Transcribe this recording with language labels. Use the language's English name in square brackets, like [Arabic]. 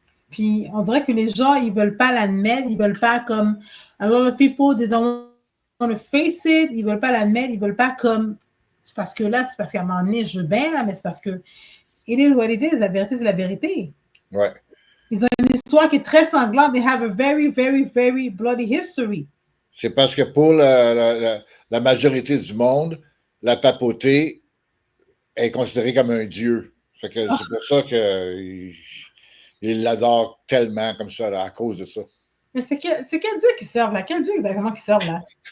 [French] Puis, on dirait que les gens, ils ne veulent pas l'admettre, ils ne veulent pas comme... [English] A lot of people, they don't want to face it, [French] ils ne veulent pas l'admettre, ils ne veulent pas comme... C'est parce que là, c'est parce qu'à un moment donné, je veux bien, là, mais c'est parce que... [English] It is what it is, [French] la vérité, c'est la vérité. Ouais. Ils ont une histoire qui est très sanglante. [English] They have a very, very, very bloody history. [French] C'est parce que pour la majorité du monde, la papauté est considérée comme un dieu. C'est pour ça qu'ils l'adorent tellement comme ça, là, à cause de ça. Mais c'est quel dieu qu'ils servent, là? Quel dieu exactement qu'ils servent, là?